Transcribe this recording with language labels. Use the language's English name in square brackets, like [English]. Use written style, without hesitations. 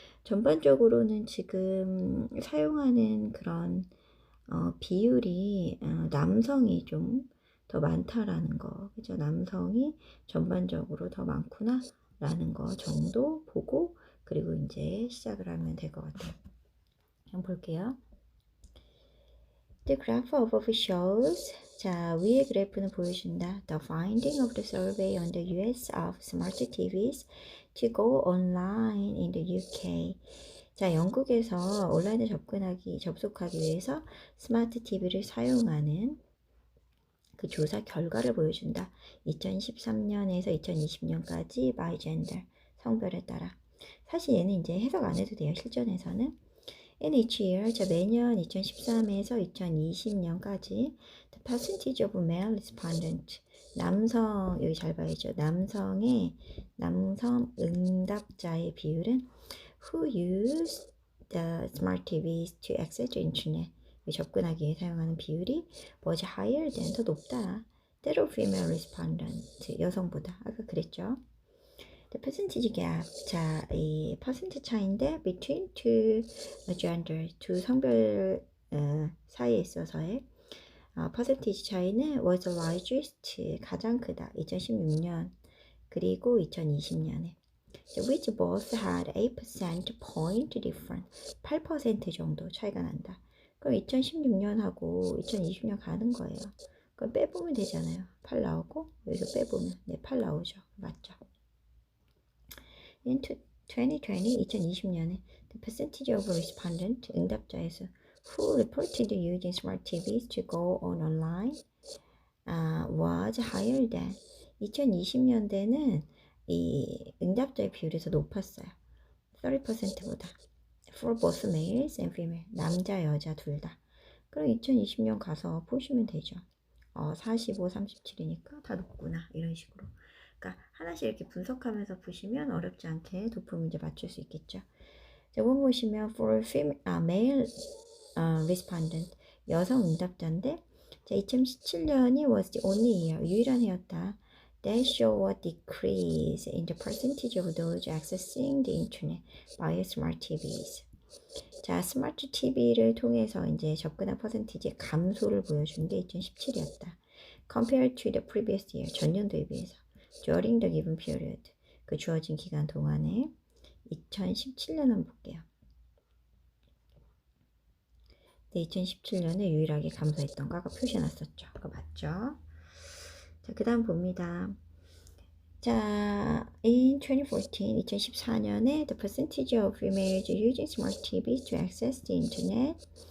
[Korean] 전반적으로는 지금 사용하는 그런 비율이 남성이 좀 더 많다라는 거, 그죠? 남성이 전반적으로 더 많구나 라는 거 정도 보고 그리고 이제 시작을 하면 될 것 같아요. 한번 볼게요. [English] The graph above shows, [Korean] 자, 위의 그래프는 보여준다. [English] The finding of the survey on the US of smart TVs to go online in the UK. [Korean] 자, 영국에서 온라인에 접속하기 위해서 스마트 TV를 사용하는 그 조사 결과를 보여준다. 2013년에서 2020년까지 [English] by gender, [Korean] 성별에 따라. 사실 얘는 이제 해석 안 해도 돼요. 실전에서는. [English] In each year, [Korean] 자 매년 2013에서 2020년까지 [English] the percentage of male respondent [Korean] 남성 여기 잘 봐야죠. 남성 응답자의 비율은 [English] who use the smart TVs to access the internet [Korean] 접근하기 위해 사용하는 비율이 [English] was higher than [Korean] 더 높다. [English] that of female respondent [Korean] 여성보다 아까 그랬죠. [English] The percentage gap [Korean] 자 이 퍼센트 차인데 [English] between two gender [Korean] 두 성별 사이에 있어서의 퍼센티지 차이는 [English] was the largest [Korean] 가장 크다 2016년 그리고 2020년에 [English] which both had 8% point difference [Korean] 8% 정도 차이가 난다. 그럼 2016년하고 2020년 가는 거예요. 그럼 빼보면 되잖아요. 8 나오고 여기서 빼보면 네, 8 나오죠. 맞죠? [English] In 2020, [Korean] 2020년에 [English] the percentage of respondent [Korean] 응답자에서 [English] who reported using smart TVs to go on online was higher than [Korean] 2020년대는 이 응답자의 비율이 더 높았어요. 30%보다. [English] For both males and female. [Korean] 남자, 여자 둘 다. 그럼 2020년 가서 보시면 되죠. 45, 37이니까 다 높구나. 이런 식으로. 그러니까 하나씩 이렇게 분석하면서 보시면 어렵지 않게 도표 문제 맞출 수 있겠죠. 자, 이번 보시면 [English] for male respondent [Korean] 여성 응답자인데 자, 2017년이 [English] was the only year [Korean] 유일한 해였다. [English] That show a decrease in the percentage of those accessing the internet by smart TVs. [Korean] 자, 스마트 TV를 통해서 이제 접근한 퍼센티지 감소를 보여준 게 2017이었다. [English] Compared to the previous year, 전년도에 비해서. During the given period, [Korean] 그 주어진 기간 동안에 2017년 한번 볼게요. 네, 2017년에 유일하게 감소했던 거 아까 표시해놨었죠. 그거 맞죠? 자, 그 다음 봅니다. 자, in 2014, 2014년에 [English] the percentage of females using smart TVs to access the internet.